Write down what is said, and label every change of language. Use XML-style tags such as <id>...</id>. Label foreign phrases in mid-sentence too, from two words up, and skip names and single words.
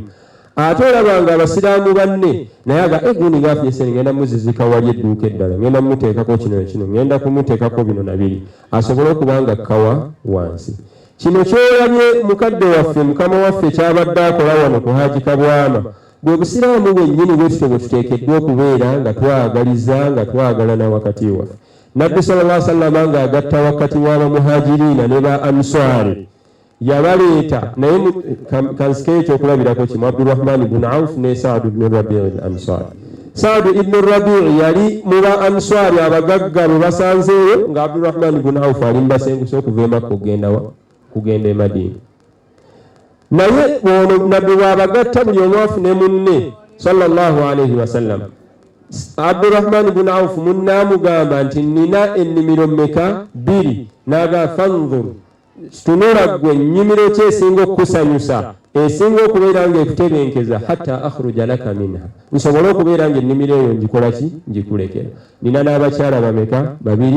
<lg>Ate olaba nga abasiraamu banne naye aga gundi ngaafunye sente ngenda muzizika wali edduuka eddala, ngenda mumuteekako kino kino, ngenda kumuteekako bino na biri, asobole okuba nga kkawa wansi. Kino kyolabye mukadde waffe mukama waffe kyabadde akola wano ku Hajji Kabwama bwe busiraamu bwennyini bwetutyo bwe tuteekeddwa okubeera nga twagaliza nga twagalana wakati waffe. Nabbi</lg> <ar>صلى الله عليه وسلم</ar> <lg>ng'agatta wakati w'abamuhajiriina ne ba Answari yabaleeta naye kansike ekyokulabirako kimu Abdurrahman ibn Auf ne Saad ibn Rabi' al-Ansari. Saad ibn Rabi' yali mu ba Answari abagagga bwe basanzeeyo nga Abdurrahman ibn Auf ali mbasenguse okuva e Makka kugenda e Madina. Naye ono nabbi bw'abagatta buli omu afune munne</lg> <ar>صلى الله عليه وسلم.</ar> <lg>Abdurrahman ibn Auf munne amugamba nti nina ennimiro mmeka? 2. N'agamba fanzur, tunula ggwe nnyimiro ki esinga okukusanyusa esinga okubeera nga ekutebenkeza</lg> <ar>حتى أخرج لك منها,</ar> <lg>nsobole okubeera nga ennimiro eyo ngikola ki? Ngikulekera. Nina n'abakyala bameka? 2.</lg>